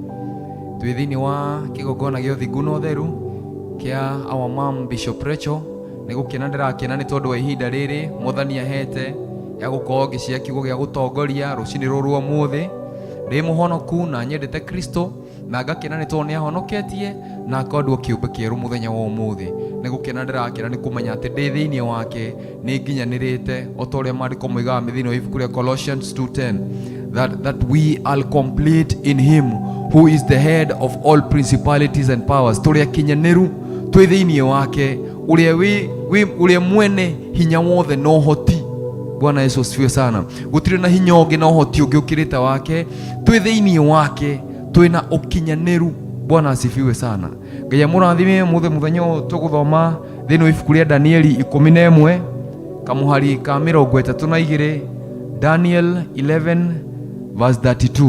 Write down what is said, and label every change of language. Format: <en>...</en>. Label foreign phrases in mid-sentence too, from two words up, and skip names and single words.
<ki>Twĩ thĩinĩ wa kĩgongona gĩa ũthingu na ũtheru kĩa</ki> <en>our mom</en> <ki>Bishop Rachel nĩ gũkena ndĩrakena nĩ tondũ wa ihinda rĩrĩ Mwathani ahete ya gũkorwo ngĩcia kiugo gĩa gũtongoria rũcinĩ rũrũ ũmũthĩ. Ndĩ mũhonoku na nyendete Kristo, na ngakena nĩ tondũ nĩ ahonoketie na akandwo kĩũmbe kĩerũ mũthenya wa ũmũthĩ. Nĩ gũkena ndĩrakena nĩ kũmenya atĩ ndĩ thĩinĩ wake nĩ nginyanĩrĩte, o ta ũrĩa maandĩko moigaga thĩinĩ wa ibuku rĩa Colossians 2:10</ki> <en>that we are complete in him who is the head of all principalities and powers.</en> <ki>Tũrĩ akinyanĩru twĩ thĩinĩ wake ũrĩa mwene hinya wothe na ũhoti.</ki> <sw>Bwana Yesu asifiwe sana.</sw> <ki>Gũtirĩ na hinya ũngĩ na ũhoti ũngĩ ũkĩrĩte wake. Twĩ thĩinĩ wake twĩna ũkinyanĩru.</ki> <sw>Bwana asifiwe sana.</sw> <ki>Ngai amũrathime mũthenya ũyũ tũgũthoma thĩinĩ wa ibuku rĩa Danieli 11 kamuhari ka 32.</ki> <en>Daniel 11 verse 32.</en>